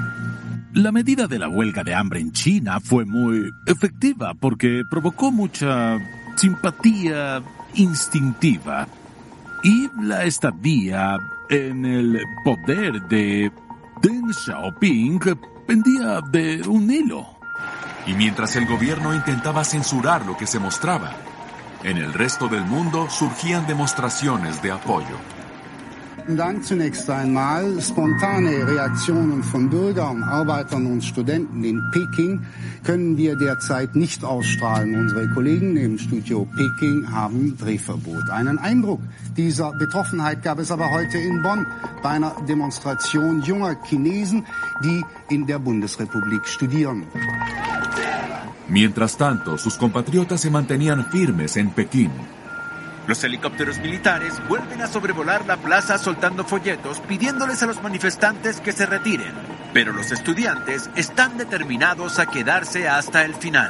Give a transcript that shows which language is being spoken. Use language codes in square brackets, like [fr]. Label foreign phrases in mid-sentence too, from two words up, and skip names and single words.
[es] La medida de la huelga de hambre en China fue muy efectiva porque provocó mucha simpatía instintiva y la estadía en el poder de Deng Xiaoping pendía de un hilo. Y mientras el gobierno intentaba censurar lo que se mostraba, en el resto del mundo surgían demostraciones de apoyo. [de] Dann zunächst einmal spontane Reaktionen von Bürgern, Arbeitern und Studenten in Peking können wir derzeit nicht ausstrahlen. Unsere Kollegen im Studio Peking haben Drehverbot. Einen Eindruck dieser Betroffenheit gab es aber heute in Bonn bei einer Demonstration junger Chinesen, die in der Bundesrepublik studieren. [es] Mientras tanto, sus compatriotas se mantenían firmes en Pekín. Los helicópteros militares vuelven a sobrevolar la plaza soltando folletos pidiéndoles a los manifestantes que se retiren. Pero los estudiantes están determinados a quedarse hasta el final.